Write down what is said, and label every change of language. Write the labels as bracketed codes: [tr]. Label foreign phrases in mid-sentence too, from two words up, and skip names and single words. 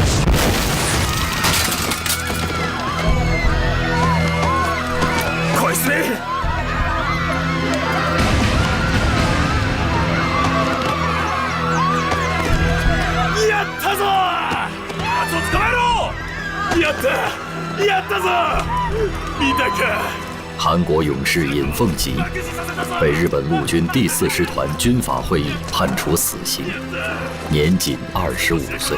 [ja] こいつめ！やったぞ！あと捕まえろ！やったぞ！見たか？ [zh] 韩国勇士尹奉吉被日本陆军第4师团军法会议判处死刑，年仅25岁。